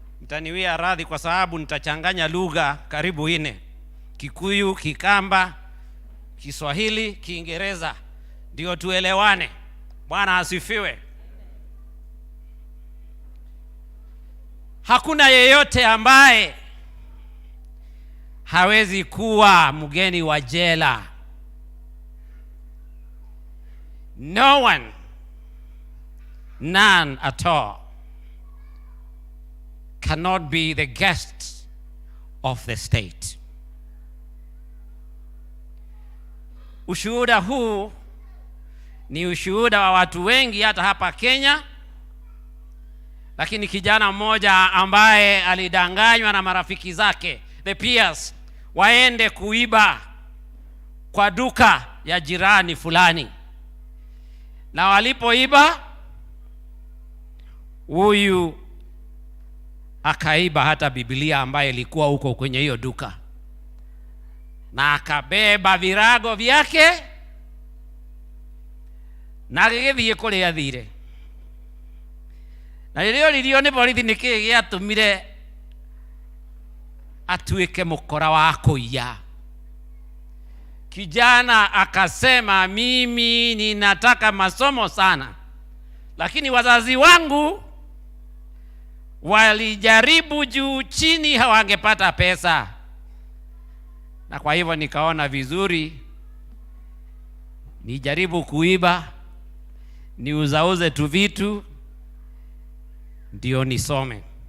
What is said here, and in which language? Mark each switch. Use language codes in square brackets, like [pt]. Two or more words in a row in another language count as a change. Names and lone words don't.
[sw] mtaniwia radhi kwa sababu nitachanganya lugha karibu 4: Kikuyu, Kikamba, Kiswahili, Kiingereza, ndio tuelewane. Bwana asifiwe. Hakuna yeyote ambaye hawezi kuwa mgeni wa jela. [en] No one, none at all, cannot be the guest of the state. [sw] Ushuhuda huu ni ushuhuda wa watu wengi hata hapa Kenya, lakini kijana mmoja ambaye alidanganywa na marafiki zake, [en] the peers, [sw] waende kuiba kwa duka ya jirani fulani. Na walipoiba, huyu akaiba hata Biblia ambaye ilikuwa huko kwenye hiyo duka, na akabeba virago vyake na [ki] agĩthiĩ kũrĩa thire. Na rĩrĩo nĩ borithi nĩkĩ gĩatũmire atuĩke mũkora wa kũiya. [sw] Kijana akasema, mimi ninataka masomo sana, lakini wazazi wangu walijaribu juu chini, hawangepata pesa, na kwa hivyo nikaona vizuri nijaribu kuiba, niuzauze tu vitu ndio nisome.